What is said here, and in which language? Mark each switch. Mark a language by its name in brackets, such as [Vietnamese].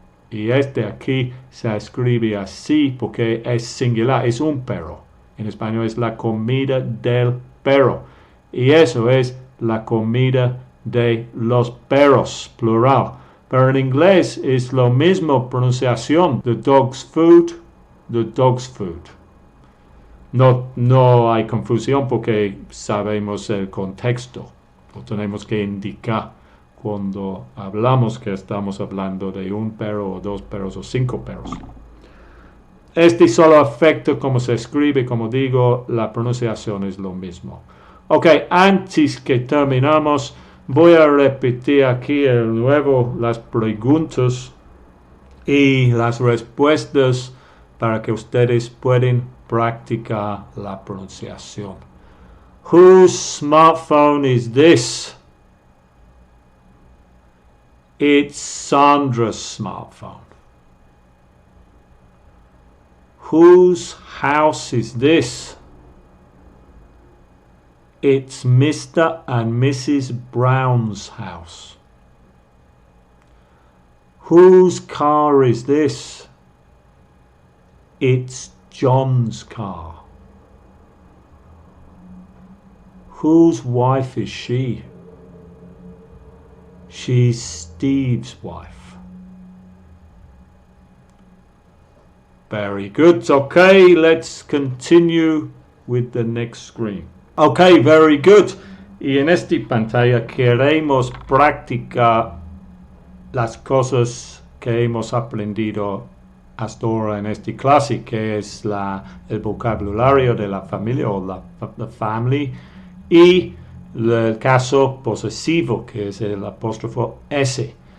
[Spanish] Y este aquí se escribe así porque es singular, es un perro. En español es la comida del perro. Y eso es la comida de los perros, plural. Pero en inglés es lo mismo pronunciación. [English] The dog's food, the dog's food. [Spanish] No hay confusión porque sabemos el contexto. Lo tenemos que indicar cuando hablamos que estamos hablando de un perro o dos perros o 5 perros. Este solo afecta cómo se escribe, como digo, la pronunciación es lo mismo. Ok, antes que terminamos, voy a repetir aquí de nuevo las preguntas y las respuestas para que ustedes puedan practicar la pronunciación. [English] Whose smartphone is this? It's Sandra's smartphone. Whose house is this? It's Mr. and Mrs. Brown's house. Whose car is this? It's John's car. Whose wife is she? She's Steve's wife. Very good. Okay, let's continue with the next screen. Okay, very good. [Spanish] Y en esta pantalla queremos practicar las cosas que hemos aprendido hasta ahora en esta clase, que es el vocabulario de la familia o la family, y el caso posesivo, que es el apóstrofo S.